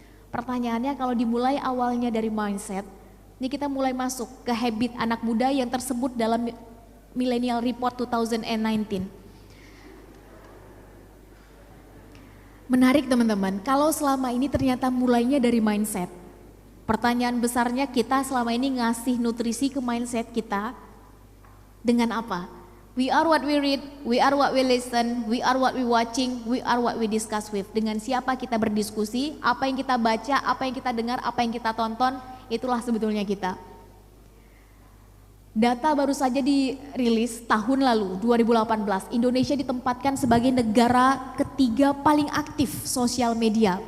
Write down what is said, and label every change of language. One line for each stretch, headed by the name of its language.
Indonesian: Pertanyaannya kalau dimulai awalnya dari mindset, ini kita mulai masuk ke habit anak muda yang tersebut dalam Millennial Report 2019. Menarik teman-teman, kalau selama ini ternyata mulainya dari mindset. Pertanyaan besarnya kita selama ini ngasih nutrisi ke mindset kita dengan apa?
English: We are what we read, we are what we listen, we are what we watching, we are what we discuss with.
Indonesian: Dengan siapa kita berdiskusi, apa yang kita baca, apa yang kita dengar, apa yang kita tonton, itulah sebetulnya kita. Data baru saja dirilis tahun lalu 2018, Indonesia ditempatkan sebagai negara ketiga paling aktif sosial media.